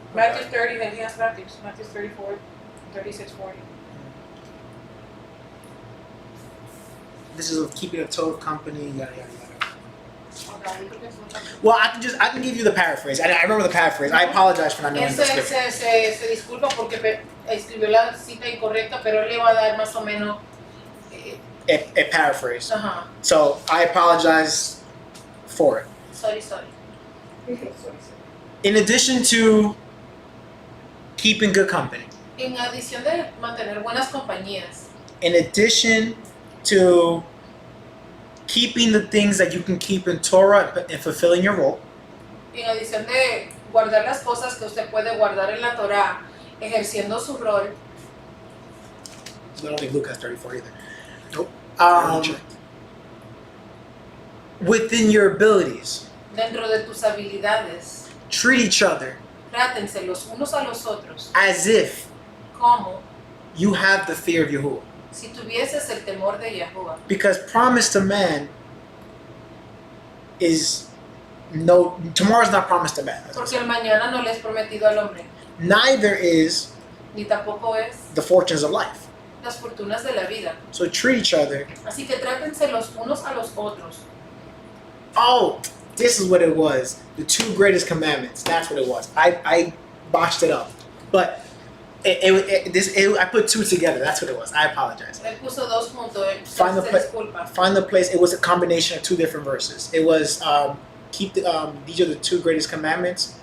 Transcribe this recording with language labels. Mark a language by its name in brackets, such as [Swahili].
[English] Matthew 30, then he has Matthews. Matthew 34, 36, 40. This is keeping a total company, yada yada yada. Okay, you can just- Well, I can give you the paraphrase. I remember the paraphrase. I apologize for not knowing [Spanish] Él [English] the [Spanish] se, [English] scripture. [Spanish] se disculpa porque escribió la cita incorrecta, pero él le va a dar más o menos. [English] A paraphrase. [Spanish] Ajá, [English] So I apologize for it. sorry. In addition to keeping good company, [Spanish] En adición de mantener buenas compañías, [English] in addition to keeping the things that you can keep in Torah and fulfilling your role, [Spanish] en adición de guardar las cosas que usted puede guardar en la Torah, ejerciendo su rol, [English] I don't think Luke has 34 either. Nope. I Um, checked. within your abilities, [Spanish] dentro de tus habilidades, [English] treat each other [Spanish] trátense los unos a los otros [English] as if [Spanish] como [English] you have the fear of Yahuwah. [Spanish] si tuvieses el temor de Yahuwah. [English] Because promise to man is no, tomorrow's not promised to man. [Spanish] Porque el mañana no le es prometido al hombre, [English] Neither is [Spanish] ni tampoco es [English] the fortunes of life. [Spanish] las fortunas de la vida. [English] So treat each other. [Spanish] Así que trátense los unos a los otros. [English] Oh, this is what it was. The two greatest commandments. That's what it was. I botched it up. But I put two together. That's what it was. I apologize. [Spanish] Él puso dos juntos, él [English] Find the [Spanish] se pla- disculpa. [English] Find the place. It was a combination of two different verses. It was keep the these are the two greatest commandments.